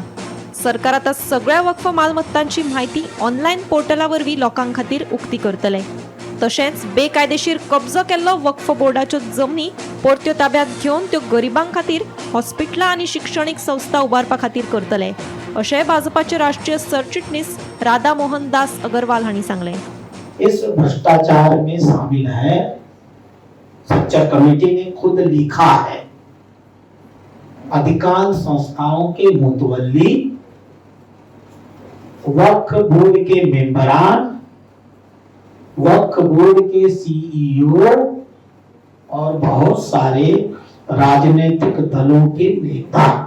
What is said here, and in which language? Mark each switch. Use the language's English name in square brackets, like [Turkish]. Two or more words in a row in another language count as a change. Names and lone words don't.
[Konkani] सरकार आता सगळ्या वक्फ मालमत्तांची माहिती ऑनलायन पोर्टला वरवीं लोकां खातीर उक्ती करतले। तशेंच बेकायदेशीर कब्जो केल्लो वक्फ बोर्डाच्यो जमनी परत्यो ताब्यात घेवन त्यो गरिबां खातीर हॉस्पिटलां आनी शिक्षणीक संस्था उबारपा खातीर करतले अशें भाजपाचे राष्ट्रीय सरचिटणीस राधा मोहनदास अगरवाल हांणी सांगलें। [Hindi] इस भ्रष्टाचार में शामिल है, सच्चा कमेटी ने खुद लिखा है, अधिकांश संस्थाओं के मुतवल्ली, वक्फ बोर्ड के मेंबरान, वक्फ बोर्ड के सीईओ और बहुत सारे राजनीतिक दलों के नेता।